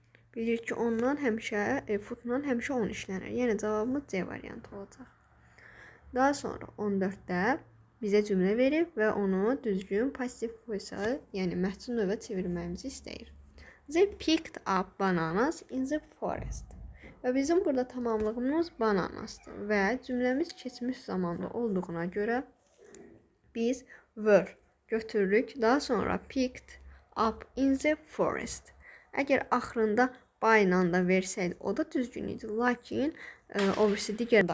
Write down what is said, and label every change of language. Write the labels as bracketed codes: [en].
[az] Bilir ki, ondan həmişə, footdan həmişə 10 işlənir. Yəni cavabımız C variantı olacaq. Daha sonra 14-də bizə cümlə verib və onu düzgün passive voice-a, yəni məhsul növə çevirməyimizi istəyir. [en] They picked up bananas in the forest. [az] Və bizim burada tamamlığımız bananasdır və cümləmiz keçmiş zamanda olduğuna görə biz were götürürük. Daha sonra [en] picked up in the forest. [az] Əgər axırında by ilə da versəydi, o da düzgün idi. Lakin o birisi digər də